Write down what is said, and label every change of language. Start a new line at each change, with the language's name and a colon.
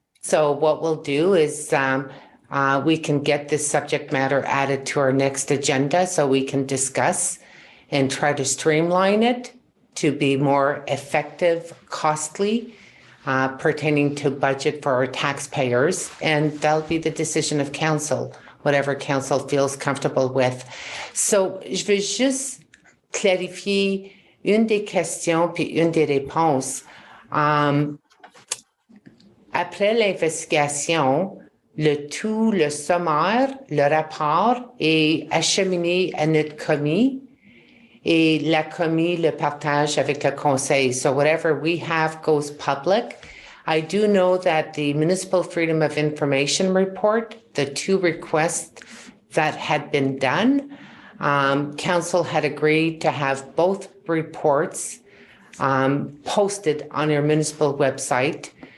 English: So what we'll do is we can get this subject matter added to our next agenda so we can discuss and try to streamline it to be more effective, costly, pertaining to budget for our taxpayers. And that'll be the decision of council, whatever council feels comfortable with.
French: So, je veux juste clarifier une des questions puis une des réponses. Après l'investigation, le sommaire, le rapport est acheminé à notre commis et la commis le partage avec le conseil.
English: So whatever we have goes public. I do know that the Municipal Freedom of Information report, the two requests that had been done, council had agreed to have both reports posted on your municipal website.